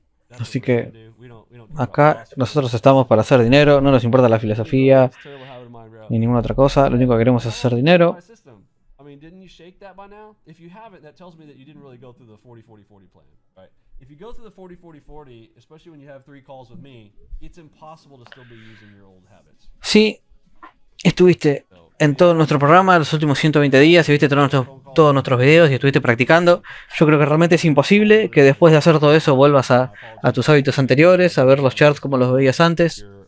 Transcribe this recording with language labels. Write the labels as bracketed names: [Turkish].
[Spanish] Así que acá nosotros estamos para hacer dinero, no nos importa la filosofía ni ninguna otra cosa, lo único que queremos es hacer dinero. [English] I mean, didn't you shake that by now? If you haven't, that tells me that you didn't really go through the 40-40-40 plan, right? If you go through the 40-40-40, especially when you have 3 calls with me, it's impossible to still be using your old habits. [Spanish] Sí, estuviste en todo nuestro programa los últimos 120 días y viste todos nuestros videos y estuviste practicando. Yo creo que realmente es imposible que después de hacer todo eso vuelvas a tus hábitos anteriores, a ver los charts como los veías antes.